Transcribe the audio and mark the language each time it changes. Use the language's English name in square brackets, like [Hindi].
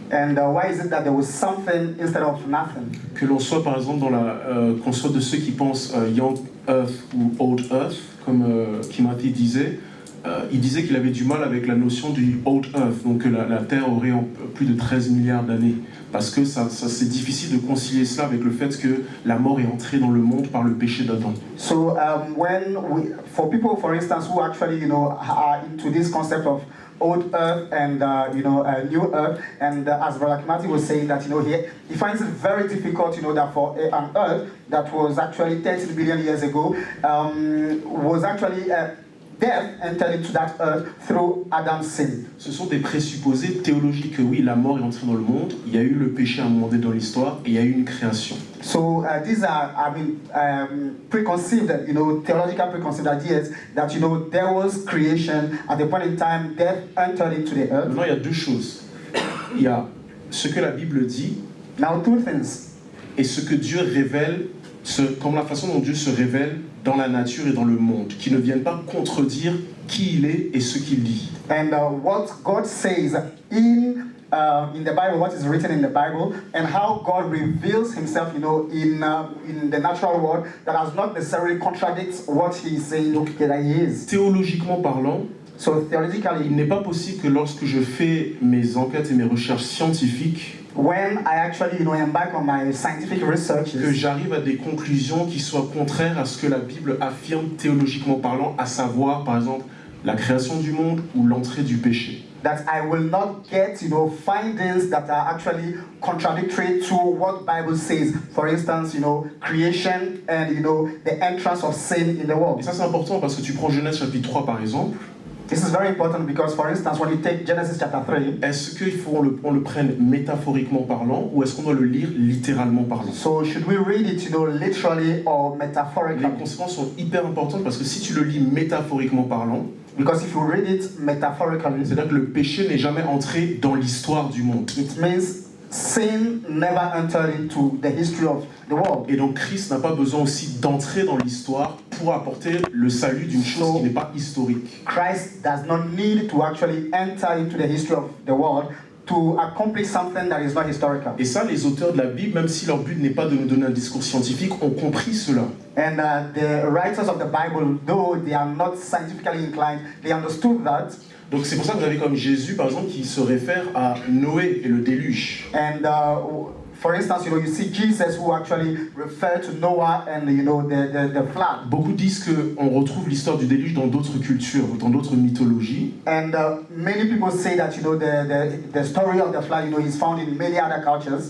[English] And why is it that there was something instead of nothing? [French] Que l'on soit par exemple qu'on soit de ceux qui pensent Young Earth ou Old Earth, comme Kimati disait, il disait qu'il avait du mal avec la notion du Old Earth, donc que la Terre aurait plus de 13 milliards d'années, parce que c'est difficile de concilier cela avec le fait que la mort est entrée dans le monde par le péché d'Adam. [English] So for people, for instance, who actually are into this concept of old earth and new earth, and as Brother Kimati was saying that he finds it very difficult that for an earth that was actually 13 billion years ago was actually death entered into that earth through Adam's sin. [French] Ce sont des présupposés théologiques que oui, la mort est entrée dans le monde, il y a eu le péché à un moment donné dans l'histoire et il y a eu une création. [English] So these are, preconceived, theological preconceived ideas that there was creation at the point in time death entered into the earth. [French] Maintenant, il y a deux choses. Il y a ce que la Bible dit. [English] Now two things. [French] Et ce que Dieu révèle, comme la façon dont Dieu se révèle dans la nature et dans le monde, qui ne viennent pas contredire qui il est et ce qu'il dit. [English] And what God says in the Bible, what is written in the Bible, and how God reveals Himself, in the natural world, that does not necessarily contradict what He is saying that He is. [French] Théologiquement parlant, [English] so theologically, [French] il n'est pas possible que lorsque je fais mes enquêtes et mes recherches scientifiques, [English] when I actually embark on my scientific research, [French] que j'arrive à des conclusions qui soient contraires à ce que la Bible affirme théologiquement parlant, à savoir par exemple la création du monde ou l'entrée du péché. [English] That I will not get findings that are actually contradictory to what Bible says. For instance, creation and the entrance of sin in the world. [French] Et ça c'est important parce que tu prends Genèse chapitre 3 par exemple. [English] This is very important because, for instance, when you take Genesis chapter 3, [French] est-ce qu'il faut on le prenne métaphoriquement parlant ou est-ce qu'on doit le lire littéralement parlant? [English] So should we read it, literally or metaphorically? [French] Les conséquences sont hyper importantes parce que si tu le lis métaphoriquement parlant, [English] because if you read it metaphorically, [French] c'est-à-dire que le péché n'est jamais entré dans l'histoire du monde. [English] It means sin never entered into the history of the world. [French] Et donc Christ n'a pas besoin aussi d'entrer dans l'histoire pour apporter le salut d'une chose qui n'est pas historique. [English] Christ does not need to actually enter into the history of the world to accomplish something that is not historical. [French] Et ça, les auteurs de la Bible, même si leur but n'est pas de nous donner un discours scientifique, ont compris cela. [English] And the writers of the Bible, though they are not scientifically inclined, they understood that. [French] Donc c'est pour ça que vous avez comme Jésus, par exemple, qui se réfère à Noé et le déluge. [English] And for instance, you see Jesus who actually referred to Noah and the flood. [French] Beaucoup disent que on retrouve l'histoire du déluge dans d'autres cultures, dans d'autres mythologies. [English] And many people say that the story of the flood is found in many other cultures.